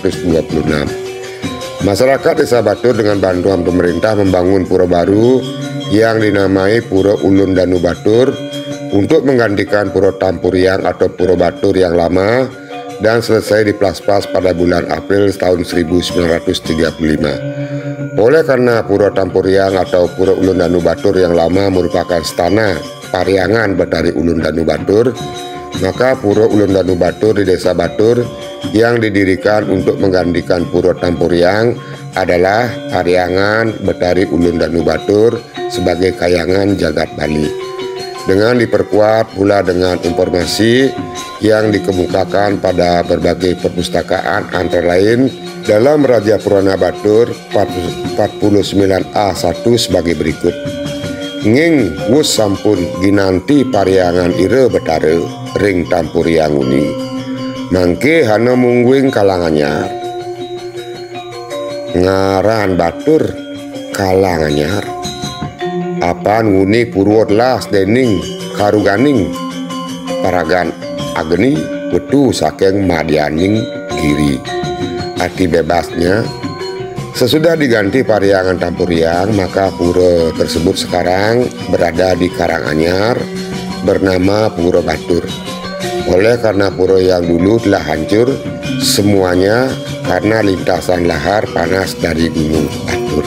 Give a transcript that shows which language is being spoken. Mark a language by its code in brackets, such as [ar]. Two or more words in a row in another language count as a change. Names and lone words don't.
[id] Masyarakat Desa Batur dengan bantuan pemerintah membangun pura baru yang dinamai Pura Ulundanu Batur untuk menggantikan Pura Tampuriang atau Pura Batur yang lama dan selesai diplaspas pada bulan April tahun 1935. Oleh karena Pura Tampuriang atau Pura Ulundanu Batur yang lama merupakan stana Pariangan Betari Ulundanu Batur, maka Pura Ulundanu Batur di Desa Batur yang didirikan untuk menggantikan Pura Tampuriang adalah Pariangan Betari Ulundanu Batur sebagai kayangan jagat Bali, dengan diperkuat pula dengan informasi yang dikemukakan pada berbagai perpustakaan antara lain dalam Raja Purana Batur 49A1 sebagai berikut. [kaw] Nging wus sampun ginanti Pariangan ire betare ring Tampuriang uni, mangke hana mungguing kalanganyar, ngaran Batur kalanganyar, apan nguni purwodlas dening karuganing paragan ageni wetu saking madyaning giri. [id] Arti bebasnya, sesudah diganti Pariangan Tampuriang, maka pura tersebut sekarang berada di Karanganyar bernama Pura Batur. Oleh karena pura yang dulu telah hancur, semuanya karena lintasan lahar panas dari Gunung Batur.